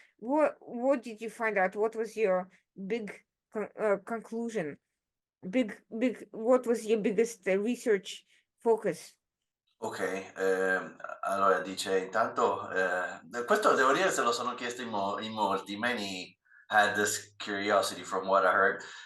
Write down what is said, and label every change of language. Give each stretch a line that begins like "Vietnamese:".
English: What did you find out? What was your big conclusion? What was your biggest research focus?
Italian: Ok, allora dice intanto, questo devo dire se lo sono chiesto in molti.
English: Many had this curiosity from what I heard.